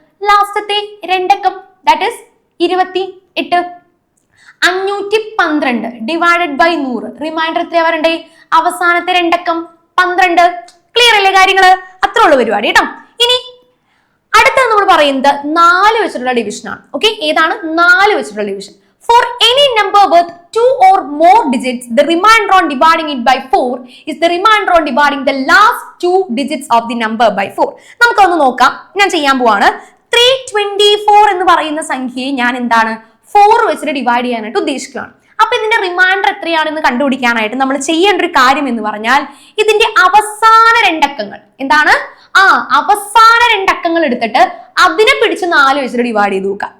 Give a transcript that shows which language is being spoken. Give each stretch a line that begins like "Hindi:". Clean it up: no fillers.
Malayalam: ലാസ്റ്റത്തെ 2 അക്കം, that is 28. 512 divided by 100 reminder എത്രയാ വരണ്ടേ? അവസാനത്തെ 2 അക്കം 12. ക്ലിയർ അല്ലേ കാര്യങ്ങള്? അത്രേ ഉള്ളൂ പരിപാടി കേട്ടോ. ഇനി അടുത്തത് നമ്മൾ പറയുന്നത് 4 വെച്ചിട്ടുള്ള ഡിവിഷൻ ആണ്. ഓക്കെ, ഏതാണ് 4 വെച്ചിട്ടുള്ള division?
English: For any number with 2 or more digits, the remainder on dividing it by 4 is the remainder on dividing the last 2 digits of the number by 4.
Malayalam: നമുക്കൊന്ന് നോക്കാം. ഞാൻ ചെയ്യാൻ പോവാണ്. 324 എന്ന് പറയുന്ന സംഖ്യയെ ഞാൻ എന്താണ് 4 വെച്ചിട്ട് ഡിവൈഡ് ചെയ്യാനായിട്ട് ഉദ്ദേശിക്കുകയാണ്. അപ്പൊ ഇതിന്റെ റിമൈൻഡർ എത്രയാണെന്ന് കണ്ടുപിടിക്കാനായിട്ട് നമ്മൾ ചെയ്യേണ്ട ഒരു കാര്യം എന്ന് പറഞ്ഞാൽ ഇതിന്റെ അവസാന 2 അക്കങ്ങൾ എന്താണ്? അവസാന 2 അക്കങ്ങൾ എടുത്തിട്ട് അതിനെ പിടിച്ച് 4 വെച്ചിട്ട് ഡിവൈഡ് ചെയ്ത് നോക്കാം.